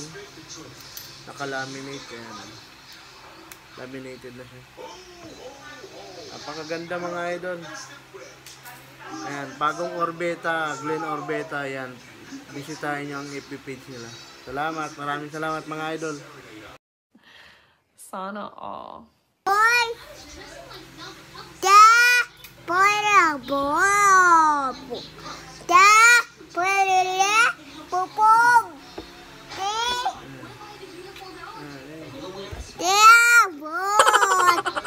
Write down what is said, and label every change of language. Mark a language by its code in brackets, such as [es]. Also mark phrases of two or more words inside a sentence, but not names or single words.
[tl] Naka-laminate. Ayan. Laminated na siya. Napakaganda mga idol. Ayan, Pagong Orbeta, Glenn Orbeta. Ayan, bisitahin nyo ang FB page nila. Salamat, maraming salamat mga idol. Sana all. Boy! Da! Para Bob! Da! Para Popom! Da! Bob!